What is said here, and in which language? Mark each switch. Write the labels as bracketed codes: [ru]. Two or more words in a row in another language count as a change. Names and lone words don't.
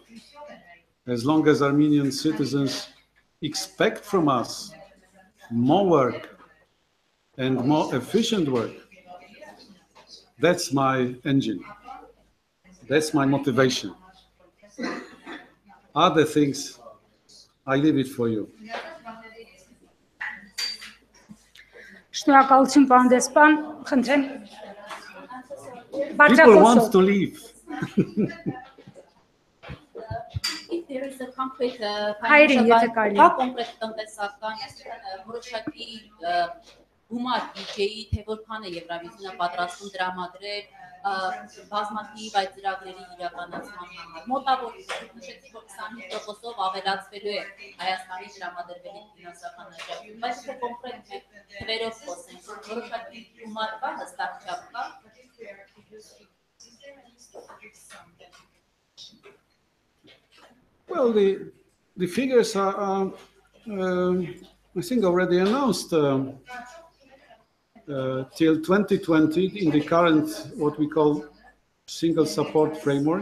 [en] As long as Armenian citizens expect from us more work and more efficient work, that's my engine. That's my motivation. Other things, I leave it for you. [hy] Շնորհակալություն, պարոն դեսպան, խնդրեմ։ [en] People want to leave. If there is a concrete [hy] Հայրեն, եթե [en] financial [hy] կարելի է։ կա կոնկրետ տնտեսական որոշակի գումար բյուջեի, թե որքան է Եվրամիությունը պատրաստում դրամադրել բազմաթիվ այդ ծրագրերի իրականացման համար։ Մոտավոր նշեցի, որ 25%-ով ավելացվելու է Հայաստանի դրամադրվելի ֆինանսական աջակցություն, բայց թե կոնկրետ թվերով խոսենք, որոշակի գումար կա, հստակ չափ կա։ [en] Well, the figures are, I think, already announced till 2020 in the current, what we call, single support framework.